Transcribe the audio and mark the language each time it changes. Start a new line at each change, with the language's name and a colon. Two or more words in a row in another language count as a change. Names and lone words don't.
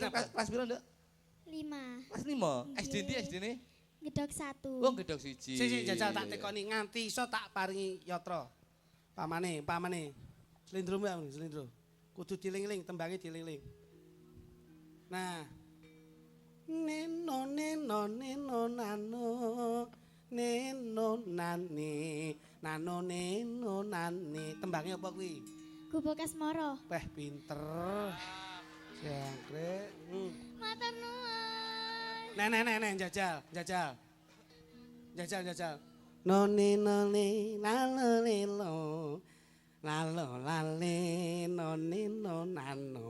Javanese: piro? Kelas piro, Nduk? 5. Kelas 5. SD ndi SD-ne? Gedok 1. Oh, gedhok siji. Sing jajal tak tekoni nganti iso tak paringi yatra. Pamane. Slindro mbak, slindro. Kudu diling-ling, tembange diling-ling. Nah. Neno neno neno nano. Neno nani. Nano neno nani. Tembange apa kuwi? Gubuk Asmara. Weh pinter. Jangkrik. Matur nuwun. Nek jajal. Noni nalo lilo. Lalo lali noni nano.